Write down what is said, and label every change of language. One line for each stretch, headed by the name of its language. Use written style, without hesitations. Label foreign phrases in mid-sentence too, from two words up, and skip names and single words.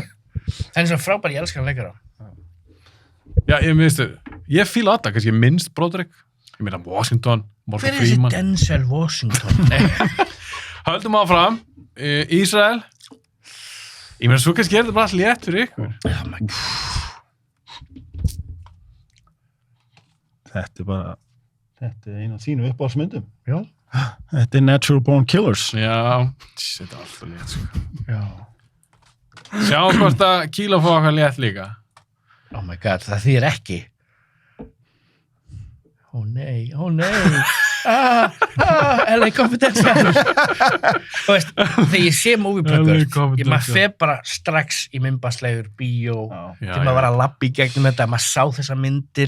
Icelandic: Það er svo frábær, ég elskar leikara. Já, ég minnstu, ég fíla þetta, kannski minnst Broderick. Ég meina Washington, Morgan Hver er þessi Freeman. Denzel Washington? Nei. Höldum áfram, Ísrael. Ég meina, svo kannski er þetta bara allt létt fyrir ykkur.
English: Oh my God.
Icelandic: Þetta er eina af þínu uppáhaldsmyndum. Já. Þetta er Natural Born Killers. Já, þetta er alltaf létt, sko. Já. Sjáum hvort að Kíló fá okkar létt líka.
English: Oh my God,
Icelandic: það þýðir ekki. Ó nei. LA Confidential. Þú veist, þegar ég sé Movie LA Pluggers, Confidential. maður fer bara strax í myndbarslegur, bíó, Já, þegar maður var að labba í gegnum þetta, maður sá þessar myndir.